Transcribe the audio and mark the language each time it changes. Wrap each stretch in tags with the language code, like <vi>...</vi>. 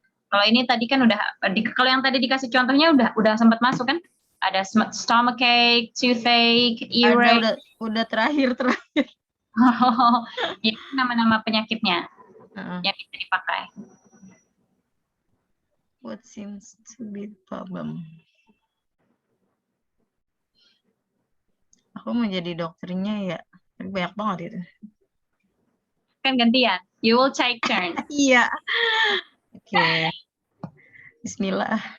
<id>Kalau ini tadi kan udah, kalau yang tadi dikasih contohnya udah sempat masuk kan? Ada</id> <en>stomachache, toothache, earache.</en> <id>Udah terakhir. Itu nama-nama penyakitnya yang bisa dipakai.</id> <en>What seems to be the problem?</en> <id>Aku mau jadi dokternya ya, banyak banget itu. Kan gantian,</id> <en>you will take turn.</en> <id>Iya. Oke. Bismillah.</id>